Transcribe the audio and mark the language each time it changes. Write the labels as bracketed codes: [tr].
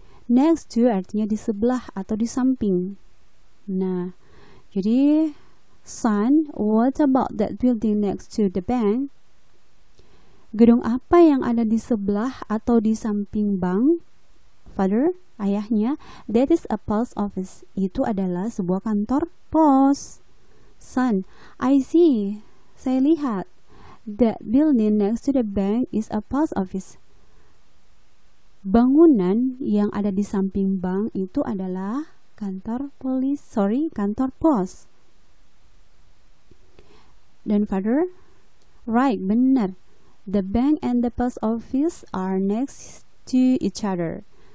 [en] Next to [id] artinya di sebelah atau di samping. Nah, jadi [en] son, what about that building next to the bank? [id] Gedung apa yang ada di sebelah atau di samping bank? [en] Father, ayahnya, that is a post office. [id] Itu adalah sebuah kantor pos. [en] Son, I see. [id] Saya lihat. [en] That building next to the bank is a post office. [id] Bangunan yang ada di samping bank itu adalah kantor pos. [en] Dan Father, right, benar. The bank and the post office are next to each other.